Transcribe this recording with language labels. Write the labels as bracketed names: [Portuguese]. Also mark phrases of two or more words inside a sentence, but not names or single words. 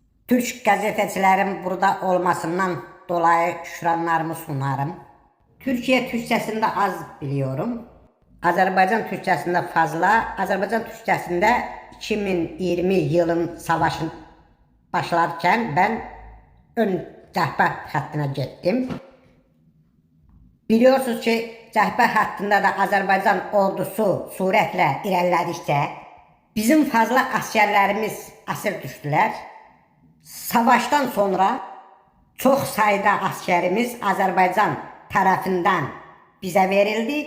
[Turkish] Türk gazetecilerin burada olmasından dolayı şükranlarımı sunarım. Türkiye Türkçesinde az biliyorum. Azerbaycan Türkçesinde fazla. Azerbaycan Türkçesinde 2020 yılın savaşın başlarken ben ön [Azerbaijani] cəhbə xəttinə getdim. [Turkish] Biliyorsunuz ki, [Azerbaijani] cəhbə xəttində də Azərbaycan ordusu sürətlə irəlilədikcə bizim fazla askerlərimiz əsir düşdülər. [Turkish] Savaştan sonra [Azerbaijani] çox sayda askerimiz Azərbaycan tərəfindən bizə verildi.